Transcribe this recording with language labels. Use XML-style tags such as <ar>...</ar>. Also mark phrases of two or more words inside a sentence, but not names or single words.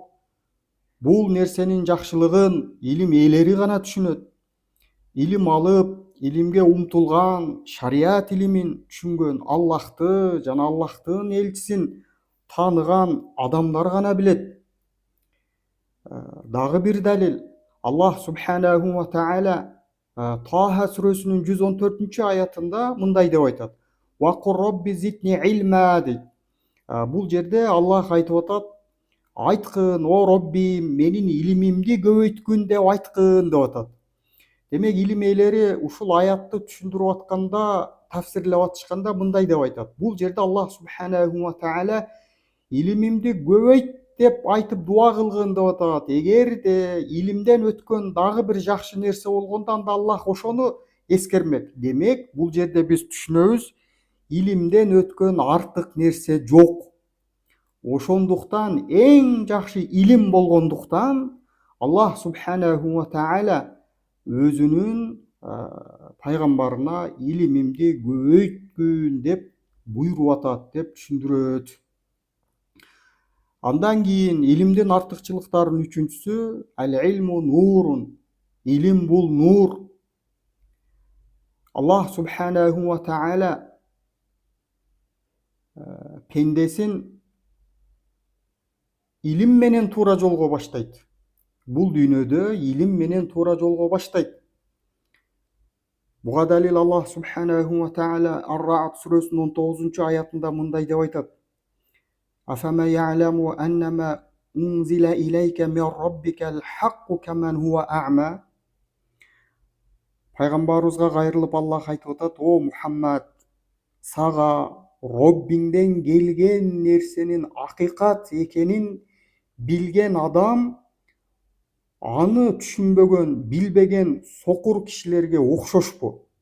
<ky>Бул нерсенин жакшылыгын илим ээлери гана түшүнөт. Илим алып, илимге умтулган, шарият илимин түшүнгөн, Аллахты жана Аллахтын элчисин таныган адамдар гана билет. Дагы бир далил, Аллах</ky> <ar>سبحانه وتعالى</ar> <ky>Таха сүрөсүнүн 114-аятында мындай деп айтат:</ky> <ar>"وقل رب زدني علما" дейт.</ar> <ky>Бул жерде Аллах айтып атат: "Айткын, о Роббим, менин илимимди көбөйткүн" деп айткын деп атат. Демек, илим ээлери ушул аятты түшүндүрүп атканда, тафсирлеп атышканда мындай деп айтат. Бул жерде Аллах</ky> <ar>سبحانه وتعالى</ar> <ky>илимимди көбөйт деп айтып дуа кылгын деп атат. Эгерде илимден өткөн дагы бир жакшы нерсе болгондо, анда Аллах ошону эскермек. Демек, бул жерде биз түшүнөбүз, илимден өткөн артык нерсе жок. Ошондуктан эң жакшы илим болгондуктан Аллах</ky> <ar>سبحانه وتعالى</ar> <ky>өзүнүн пайгамбарына илимимди көбөйткүн деп буйруп атат, деп түшүндүрөт. Андан кийин илимдин артыкчылыктарынын үчүнчүсү</ky> <ar>العلم نور.</ar> <ky>Илим бул нур. Аллах</ky> <ar>سبحانه وتعالى</ar> <ky>пендесин илим менен туура жолго баштайт. Бул дүйнөдө илим менен туура жолго баштайт. Буга далил Аллах</ky> <ar>سبحانه وتعالى</ar> <ky>Ар-Ра'д сүрөсүнүн 19-аятында мындай деп айтат:</ky> <ar>"أفمن يعلم أنما أنزل إليك من ربك الحق كمن هو أعمى".</ar> <ky>Пайгамбарыбызга кайрылып Аллах айтып атат: "О Мухаммад, сага Роббиңден келген нерсенин акыйкат экенин билген адам аны түшүнбөгөн, билбеген сокур кишилерге окшошпу.</ky>